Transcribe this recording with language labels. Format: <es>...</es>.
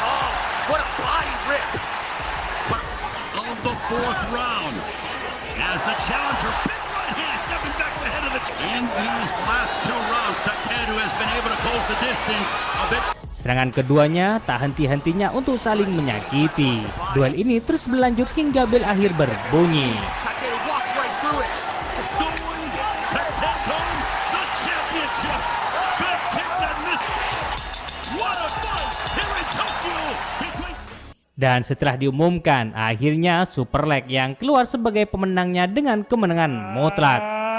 <id>Oh, what a body rip. Of the fourth round, as the challenger, big right hand, stepping back the head of the. In these last two rounds, Takeru has been able to close the distance a bit. Serangan keduanya tak henti-hentinya untuk saling menyakiti. Duel ini terus berlanjut hingga bel akhir berbunyi.</id> <en>Takeru walks right through it. It's going to take home the championship. Back kick that missed. What a fight here in Tokyo between.</en> <id>Dan setelah diumumkan, akhirnya Superlek yang keluar sebagai pemenangnya dengan kemenangan mutlak.</id>